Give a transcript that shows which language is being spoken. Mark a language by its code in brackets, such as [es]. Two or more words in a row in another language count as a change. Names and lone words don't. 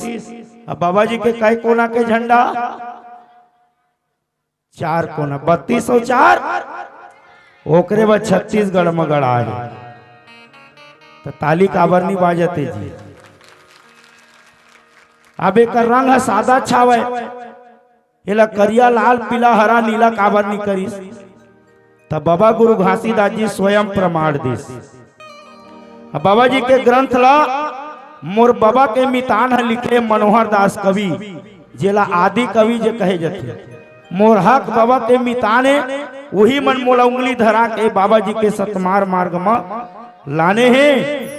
[hne] अब बाबा जी के कई कोना के झंडा 4 कोना, 32 और 4 ओकरे बाद छत्तीसगढ़ में गड़ा है। तो ताली काबर नहीं बाजते जी। अब एक रंग है सादा छावे, एला करिया लाल पीला हरा नीला काबर नहीं करीस, तब बाबा गुरु घासीदास जी स्वयं प्रमाण दिस। अब बाबा जी के ग्रंथ ला मोर बाबा के मितान है लिखे मनोहर दास कवि, जेला आदि कवि जे कहे जाते, मोर हक बाबा के मिताने वही मन मोला उंगली धरा के बाबा जी के सतमार मार्ग में लाने हैं।